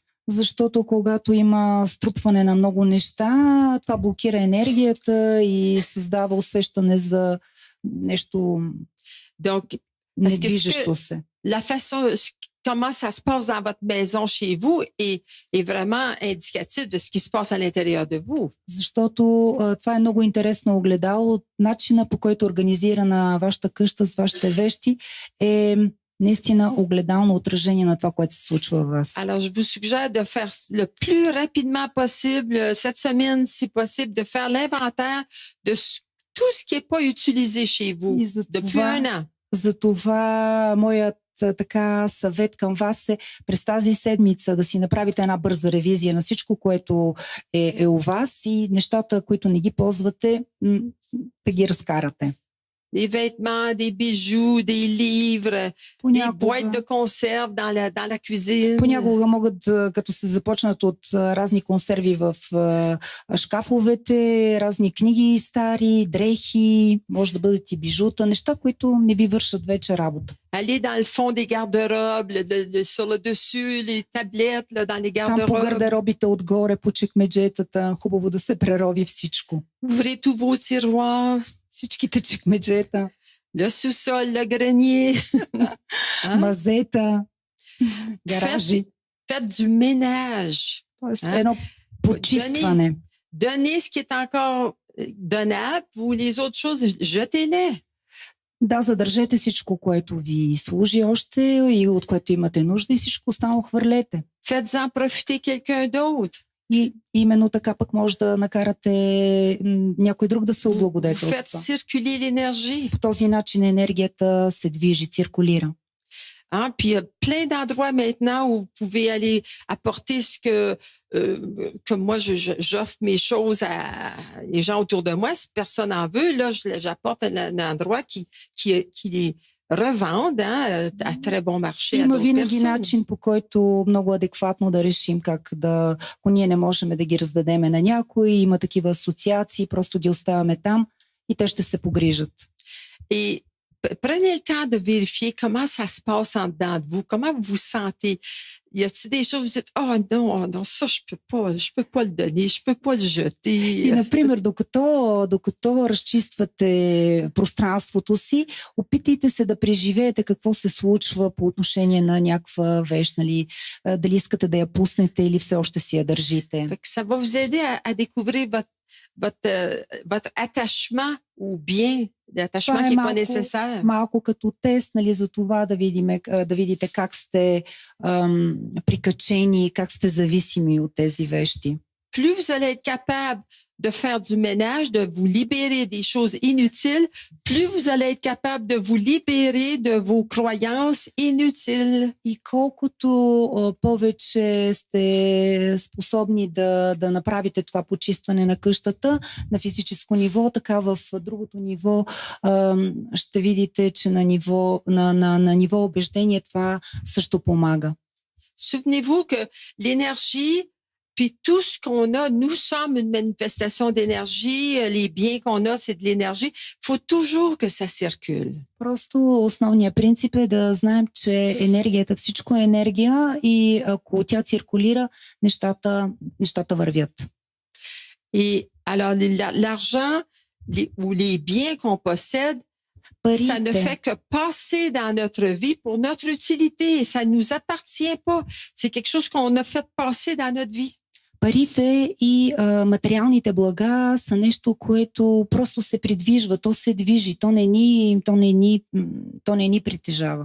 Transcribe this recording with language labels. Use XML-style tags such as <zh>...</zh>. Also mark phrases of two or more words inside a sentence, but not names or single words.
<bg>Защото когато има струпване на много неща, това блокира енергията и създава усещане за нещо недвижещо се.</bg> <fr>La façon, comment ça se passe dans votre maison chez vous est vraiment indicatif de ce qui se passe à l'intérieur de vous.</fr> <bg>Защото това е много интересно огледало. Начина, по който е организирана вашата къща с вашите вещи е наистина огледално отражение на това, което се случва в вас.</bg> <fr>Alors, je vous suggère de faire le plus rapidement possible, cette semaine, si possible, de faire l'inventaire de tout ce qui n'est pas utilisé chez vous depuis un an.</fr> <bg>За това моят така съвет към вас е през тази седмица да си направите една бърза ревизия на всичко, което е у вас и нещата, които не ги ползвате, да ги разкарате.</bg> <fr>Des vêtements, des bijoux, des livres, des boîtes de conserve dans la cuisine.</fr> <bg>Понякога могат, като се започнат от разни консерви в шкафовете, разни книги стари, дрехи, може да бъдат и бижута, неща, които не ви вършат вече работа.</bg> <fr>Aller dans le fond des garde-robes, sur le dessus, les tablettes, là, dans les garde-robes.</fr> <bg>Там по гардеробите отгоре, по чекмеджетата, хубаво да се прерови всичко.</bg> <fr>Ouvrez tous vos tiroirs.</fr> <bg>Всичките чекмеджета.</bg> <fr>Le sous-sol, le grenier.</fr> <bg>Мазета, гаражи.</bg> <fr>Faites du ménage.</fr> <bg>Тоест едно почистване.</bg> <fr>Donnez ce qui est encore donnable, ou les autres choses, jetez-les.</fr> <bg>Да, задържете всичко, което ви служи още и от което имате нужда и всичко останало хвърлете.</bg> <fr>Faites-en profiter quelqu'un d'autre.</fr> <bg>И именно така пък може да накарате някой друг да се облагодетелства.</bg> <fr>Faites circuler l'énergie.</fr> <bg>По този начин енергията се движи, циркулира.</bg> <fr>Puis il y a plein d'endroits maintenant où vous pouvez aller apporter ce que moi j'offre mes choses à les gens autour de moi. Si personne en veut, là j'apporte un endroit qui les revendent à très bon marché.</fr> <bg>Има винаги начин, по който много адекватно да решим как да, ако ние не можем да ги раздадеме на някой, има такива асоциации, просто ги оставяме там и те ще се погрижат.</bg> <fr>Et prenez le temps de vérifier comment ça se passe en dedans de vous, comment vous vous sentez. Y a-t-il des choses où vous dites, oh non, ça je peux pas le donner, je peux pas le jeter.</fr> <bg>И, например, докато разчиствате пространството си, опитайте се да преживеете какво се случва по отношение на някаква вещ, нали, дали искате да я пуснете или все още си я държите.</bg> <fr>Ça va vous aider à découvrir votre attachement ou bien l'attachement qui n'est pas nécessaire.</fr> <bg>Малко като тест, нали, за това да видите как сте прикачени, как сте зависими от тези вещи.</bg> <fr>plus vous allez être capable de faire du ménage, de vous libérer des choses inutiles, plus vous allez être capable de vous libérer de vos croyances inutiles.</fr> <bg>И колкото повече сте способни да направите това почистване на къщата на физическо ниво, така в другото ниво ще видите, че на ниво убеждение това също помага.</bg> <fr>Souvenez-vous que l'énergie, puis tout ce qu'on a, nous sommes une manifestation d'énergie. Les biens qu'on a, c'est de l'énergie. Il faut toujours que ça circule.</fr> <bg>Просто основният принцип е да знаем, че енергията, всичко е енергия и ако тя циркулира, нещата вървят.</bg> <fr>Et alors, l'argent ou les biens qu'on possède, ça ne fait que passer dans notre vie pour notre utilité. Ça ne nous appartient pas. C'est quelque chose qu'on a fait passer dans notre vie.</fr> <bg>Парите и материалните блага са нещо, което просто се придвижва, то се движи, то не ни притежава.</bg>